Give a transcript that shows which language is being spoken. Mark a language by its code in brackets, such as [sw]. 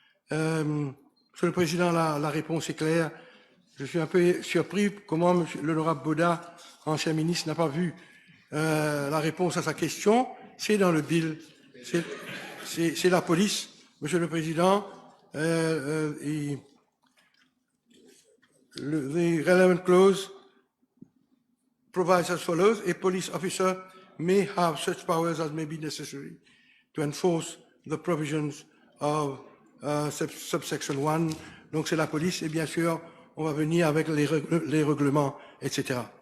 [fr] Monsieur le Président, la réponse est claire. Je suis un peu surpris comment l'honorable Boda, ancien ministre, n'a pas vu la réponse à sa question. C'est dans le bill. C'est la police, Monsieur le Président. [en] The relevant clause provides as follows: a police officer may have such powers as may be necessary to enforce the provisions of subsection 1. [fr] Donc c'est la police et bien sûr on va venir avec les règlements, etc.